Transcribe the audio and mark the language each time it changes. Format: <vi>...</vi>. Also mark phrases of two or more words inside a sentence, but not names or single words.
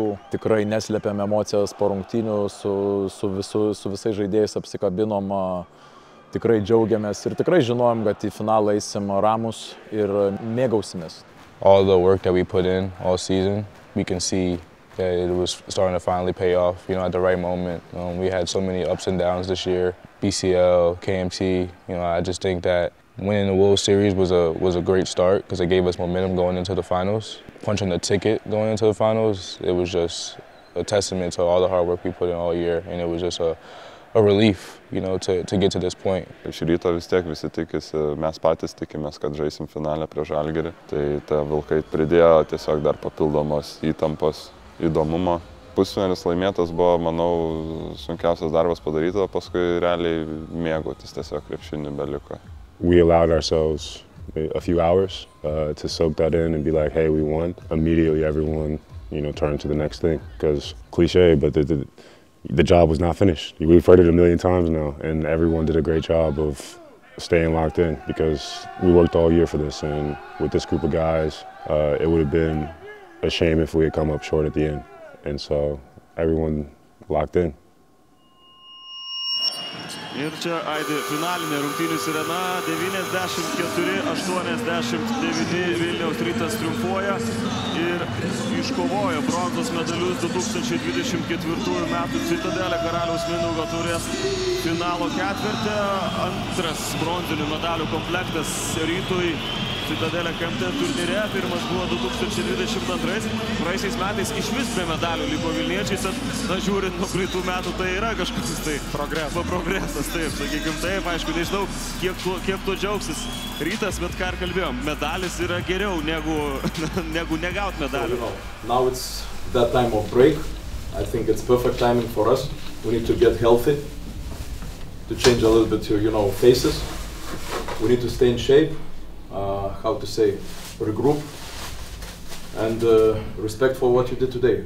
<lt>Tikrai neslėpėm emocijas po rungtynių, su visais žaidėjais apsikabinom, tikrai džiaugiamės ir tikrai žinojom, kad į finalą eisim ramus ir mėgausimės.</lt> <en>All the work that we put in all season, we can see that it was starting to finally pay off, at the right moment. We had so many ups and downs this year. BCL, KMT, I just think that winning the World Series was a great start because it gave us momentum going into the finals. Punching the ticket going into the finals, it was just a testament to all the hard work we put in all year, and it was just a relief, to get to this point.</en> <lt>Iš ryto vis tiek visi tikisi, mes patys tikimės, kad žaisim finalę prie Žalgirį. Tai ta Vilkai pridėjo tiesiog dar papildomos įtampos, įdomumo. Pusfinalis laimėtas buvo, manau, sunkiausias darbas padarytas, o paskui realiai mėgautis tiesiog krepšinį beliko.</lt> <en>We allowed ourselves a few hours to soak that in and be like, hey, we won. Immediately everyone, turned to the next thing. Because cliché, but the job was not finished. We've heard it a million times now, and everyone did a great job of staying locked in because we worked all year for this, and with this group of guys, it would have been a shame if we had come up short at the end. And so everyone locked in.</en> <lt>Ir čia aidi finalinė rungtynių sirena, 94-89 Vilniaus Rytas triumfuoja ir iškovojo bronzos medalius 2024 metų Citadelė Karaliaus Mindaugo taurės finalo ketvirtį. Antras bronzinių medalių komplektas Rytui Citadelė KMT turnyre, pirmas buvo 2022. Praeisiais metais iš vis be medalių liko vilniečiais, na žiūrint nuo praeitų metų, tai yra kažkoks tai progresas, taip, sakykim taip, aišku, nežinau, kiek to džiaugsis Rytas, bet ką ir kalbėjom, medalis yra geriau negu negaut medalių.</lt> <en>Now it's that time of break. I think it's perfect timing for us. We need to get healthy, to change a little bit your, faces. We need to stay in shape. Regroup and respect for what you did today.</en>